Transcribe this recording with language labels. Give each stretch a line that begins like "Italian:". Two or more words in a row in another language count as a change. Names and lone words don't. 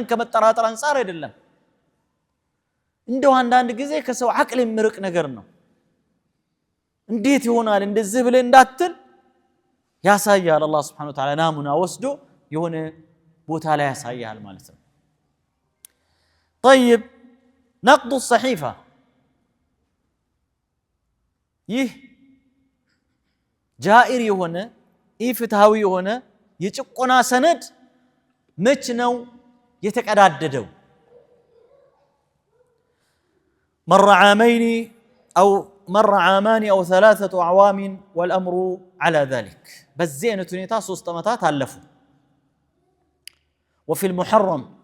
Amharic: ከመጠራጠር አንፃር አይደለም። እንደው አንዳንድ ጊዜ ከሰው አቅል የሚርቅ ነገር ነው። እንዴት ይሆናል እንደዚህ ብለህ እንዳትል ያሳያል። አላህ
Arabic: سبحانه وتعالى
Amharic: ናሙና ወስዶ የሆነ ቦታ ላይ ያሳያል ማለት ነው።
Arabic: طيب نقض الصحيفة
Amharic: ይህ ጃኢር የሆነ ኢፍትሃዊ የሆነ የጭቆና ሰነድ መች ነው የተቀዳደደው?
Arabic: مر عامان أو 3 أعوام والأمر على ذلك
Amharic: በዚህ አይነት ሁኔታ 3 ዓመታት አለፉ።
Arabic: وفي المحرم